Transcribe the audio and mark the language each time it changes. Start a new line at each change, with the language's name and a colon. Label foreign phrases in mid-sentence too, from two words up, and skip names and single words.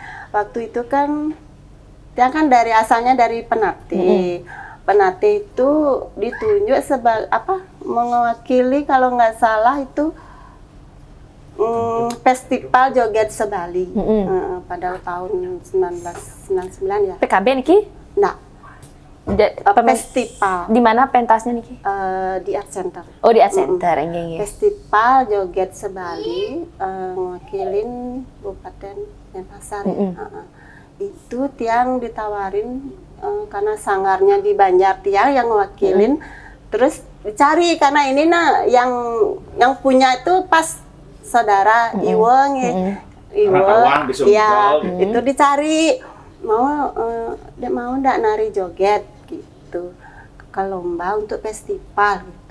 Indonesian: Waktu itu kan dia kan asalnya dari Penate. Penate itu ditunjuk sebagai mewakili kalau nggak salah itu festival joget se-Bali pada tahun 1999 ya. PKB niki? Nah, festival Di mana pentasnya niki? di Art Center. Oh di Art Center, nggih. Festival joget se-Bali ngewakilin Kabupaten Denpasar. Itu Tiang ditawarin karena sanggarnya di Banjar, Tiang yang ngewakilin. Terus dicari karena ini yang punya itu pas saudara Iweng ya. Iweng ya, itu dicari mau ndak nari joget gitu ke lomba untuk festival gitu.